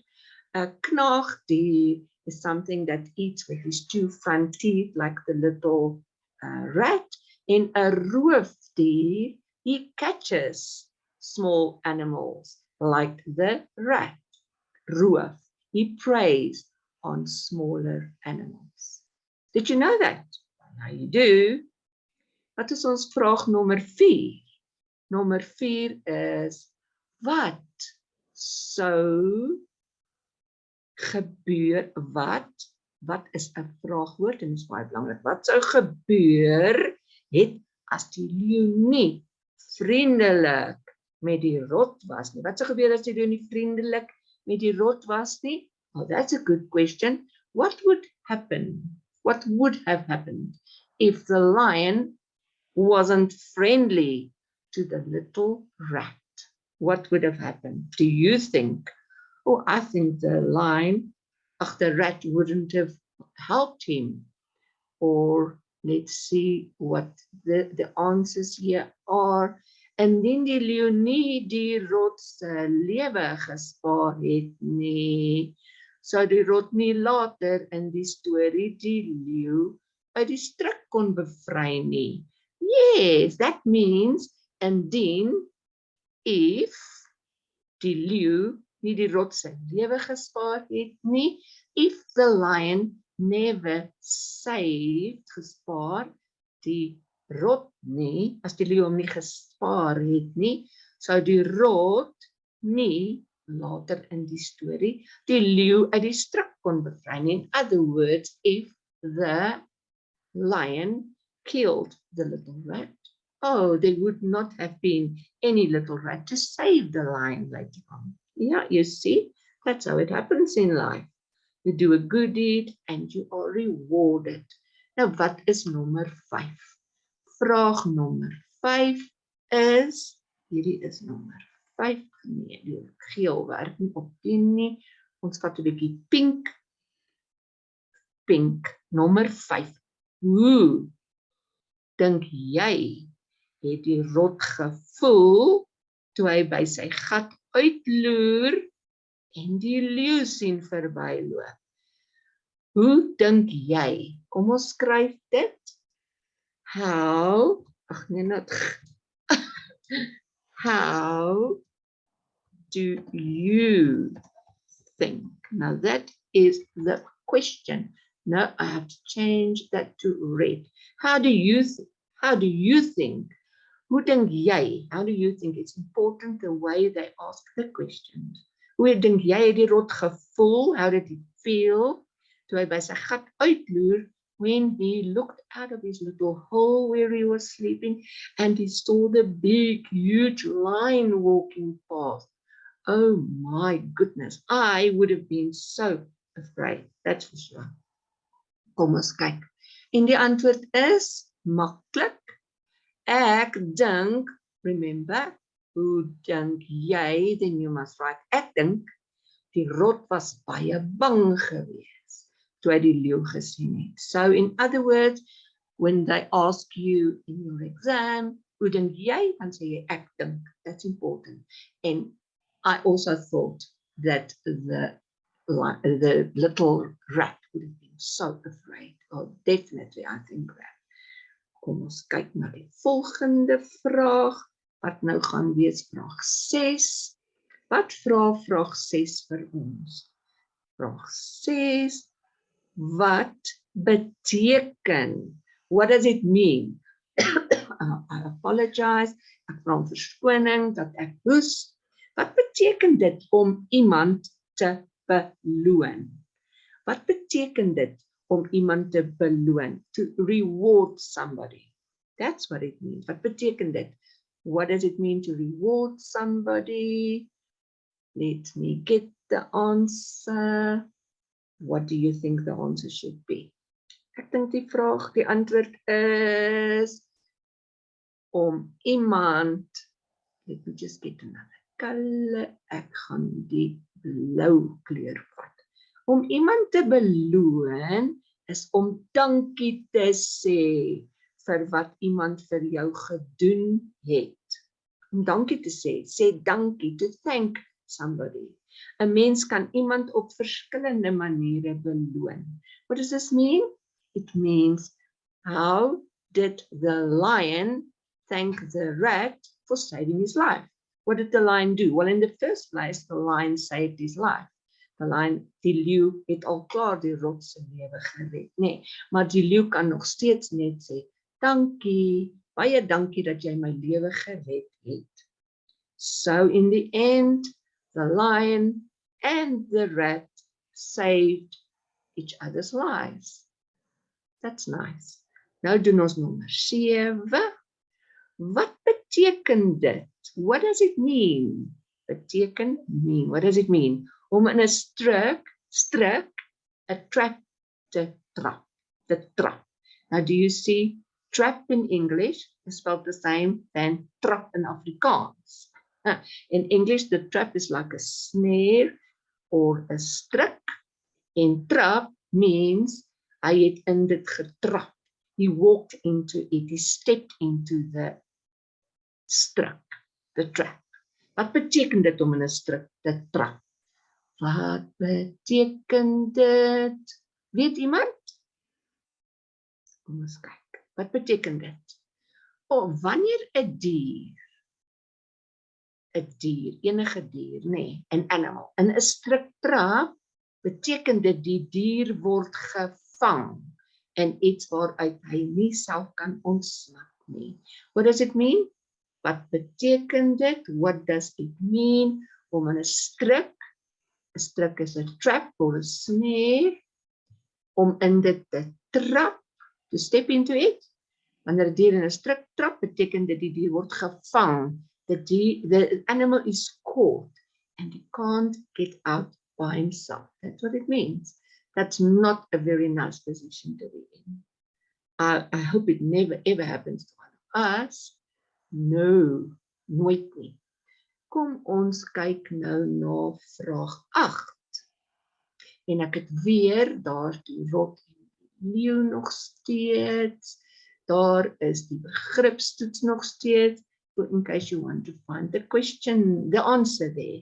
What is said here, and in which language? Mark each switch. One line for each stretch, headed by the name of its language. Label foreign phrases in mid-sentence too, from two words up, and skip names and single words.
Afrikaans: 'n Knaagdier
English: is something that eats with his 2 front teeth, like the little rat.
Afrikaans: En 'n roofdier,
English: he catches small animals, like the rat. Roof, he preys on smaller animals. Did you know that? Now you do.
Afrikaans: Wat is ons vraag nommer 4? Nommer 4 is, wat sou gebeur, wat is 'n vraagwoord en dit is baie belangrik. Wat sou gebeur het as die leeu nie vriendelik met die rot was nie? Wat sou gebeur as die leeu nie vriendelik met die rot was nie?
English: Oh, that's a good question. What would happen? What would have happened if the lion wasn't friendly to the little rat? What would have happened? Do you think? Oh, I think the rat wouldn't have helped him. Or let's see what the answers here are.
Afrikaans: Indien die leeu nie die rot se lewe gespaar het nie, sou die rot nie later in die storie die leeu uit die struik kon bevry nie.
English: Yes, that means
Afrikaans: indien, if, die leeu nie die rot se lewe gespaar het nie,
English: if the lion never saved,
Afrikaans: gespaar, die rot nie, as die leeu hom nie gespaar het nie, sou die rot nie later in die storie die leeu uit die struik kon bevry nie.
English: In other words, if the lion killed the little rat, oh, there would not have been any little rat to save the lion later on. Yeah, you see, that's how it happens in life. You do a good deed and you are rewarded.
Afrikaans: Nou, wat is nommer 5? Vraag nommer 5 is, hierdie is nommer 5, nee, die geel werk nie op 10 nie. Ons vat 'n bietjie pink. Pink, nommer 5. Hoe dink jy het die rot gevoel toe hy by sy gat uitloer en die leeu sien verbyloop? Hoe dink jy? Kom ons skryf dit.
English: How, how do you think? Now that is the question. Now I have to change that to red. How do you think? How do you think?
Afrikaans: Hoe dink jy?
English: How do you think? It's important the way they ask the questions.
Afrikaans: Hoe dink jy het die rot gevoel?
English: How did he feel?
Afrikaans: Toe hy by sy gat uitloer,
English: when he looked out of his little hole where he was sleeping and he saw the big, huge lion walking past. Oh my goodness, I would have been so afraid. That's for sure.
Afrikaans: Kom ons kyk. En die antwoord is maklik. Ek dink, remember, hoe dink jy,
English: then you must write,
Afrikaans: ek dink, die rot was baie bang gewees toe hy die leeu gesien het.
English: So in other words, when they ask you in your exam,
Afrikaans: hoe dink jy, dan sê jy ek dink.
English: That's important. And I also thought that the little rat would have been so afraid. Oh, definitely, I think that.
Afrikaans: Kom ons kyk na die volgende vraag, wat nou gaan wees vraag 6. Wat vra vraag 6 vir ons? Vraag 6, wat beteken?
English: What does it mean? I apologize,
Afrikaans: ek vra om verskoning dat ek hoes. Wat beteken dit om iemand te beloon? Wat beteken dit om iemand te beloon?
English: To reward somebody. That's what it means.
Afrikaans: Wat beteken dit?
English: What does it mean to reward somebody? Let me get the answer. What do you think the answer should be?
Afrikaans: Ek dink die vraag, die antwoord is om iemand,
English: let me just get another color,
Afrikaans: ek gaan die blou kleur vat. Om iemand te beloon is om dankie te sê vir wat iemand vir jou gedoen het. Om dankie te sê, sê dankie,
English: to thank somebody.
Afrikaans: 'n Mens kan iemand op verskillende maniere beloon.
English: What does this mean? It means, how did the lion thank the rat for saving his life? What did the lion do? Well, in the first place, the lion saved his life. The lion,
Afrikaans: die leeu, het al klaar die rot se lewe gered, nee. Maar die leeu kan nog steeds net sê, dankie, baie dankie dat jy my lewe gered het.
English: So in the end, the lion and the rat saved each other's lives. That's nice.
Afrikaans: Nou doen ons nommer 7. Wat beteken dit?
English: What does it mean? Beteken, mean. What does it mean?
Afrikaans: Om in 'n struik, 'n trap te trap.
English: Now, do you see trap in English is spelled the same than trap in Afrikaans? In English, the trap is like a snare or a struck. And trap means
Afrikaans: hy het in dit getrap.
English: He walked into it. He stepped into the struck, the trap.
Afrikaans: Wat beteken dit om in 'n struck te trap? Wat beteken dit? Weet iemand? Kom ons kyk. Wat beteken dit? Wanneer 'n dier, enige dier, nee, 'n animal, in 'n struck trap, beteken dit die dier word gevang in iets waaruit hy nie self kan ontsnap nie.
English: What does it mean?
Afrikaans: Wat beteken dit?
English: What does it mean
Afrikaans: om in 'n struck is 'n trap
English: or a snare,
Afrikaans: om in dit te trap,
English: to step into it. Wanneer 'n dier in 'n struck trap, beteken dit die dier word gevang. The animal is caught and he can't get out by himself. That's what it means. That's not a very nice position to be in. I hope it never ever happens to one of us. No,
Afrikaans: nooit nie. Kom ons kyk nou na vraag 8. En ek het weer, daar die rot en die leeu nog steeds. Daar is die begripstoets nog steeds.
English: In case you want to find the question, the answer there.